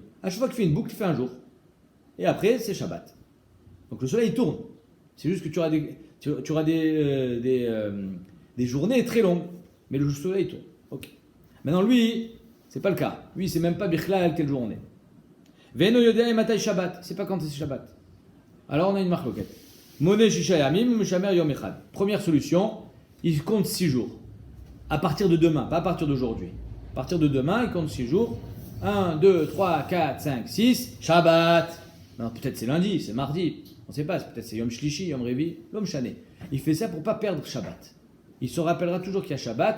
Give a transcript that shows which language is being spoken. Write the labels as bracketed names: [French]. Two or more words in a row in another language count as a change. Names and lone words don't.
[French] À chaque fois que tu fais une boucle, tu fais un jour. Et après, c'est Shabbat. Donc le soleil tourne. C'est juste que tu auras des journées très longues. Mais le soleil tourne. Ok. Maintenant, lui, c'est pas le cas. Lui, c'est même pas Bichlal quel jour on est. [Hebrew] ואינו יודע מתי שבת. [French] C'est pas quand c'est Shabbat. Alors on a une marloquette. [Hebrew] מונה שישה ימים משמר יום אחד. [French] Première solution, il compte 6 jours. À partir de demain, pas à partir d'aujourd'hui. À partir de demain, il compte 6 jours. 1, 2, 3, 4, 5, 6. Shabbat. Non, peut-être c'est lundi, c'est mardi. On ne sait pas. Peut-être c'est [Hebrew] יום שלישי יום רביעי יום שני. [French] Il fait ça pour ne pas perdre Shabbat. Il se rappellera toujours qu'il y a Shabbat.